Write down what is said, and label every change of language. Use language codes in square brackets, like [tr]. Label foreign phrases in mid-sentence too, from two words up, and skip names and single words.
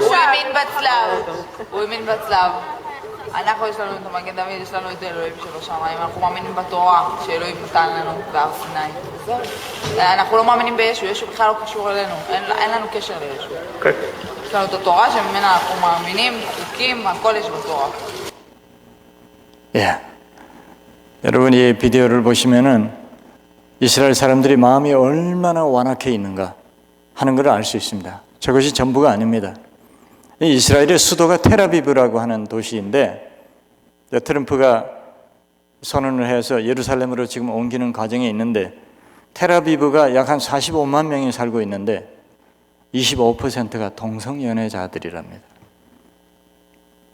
[he] הוא האמין בצלב, הוא האמין בצלב. אנחנו יש לנו את המגן דוד, יש לנו את אלוהים שבשמיים, אנחנו מאמינים בתורה שאלוהים נתן לנו בהר סיני. וזהו. אנחנו לא מאמינים בישו, ישו בכלל לא קשור אלינו, אין לנו קשר לישו. יש לנו את התורה שממנה אנחנו מאמינים, חוקים, הכל יש בתורה. [ko] 예. 여러분 이 비디오를 보시면은 이스라엘 사람들이 마음이 얼마나 완악해 있는가 하는 것을 알 수 있습니다. 저것이 전부가 아닙니다. 이스라엘의 수도가 텔아비브라고 하는 도시인데 트럼프가 선언을 해서 예루살렘으로 지금 옮기는 과정에 있는데 텔아비브가 약 한 45만 명이 살고 있는데 25%가 동성연애자들이랍니다.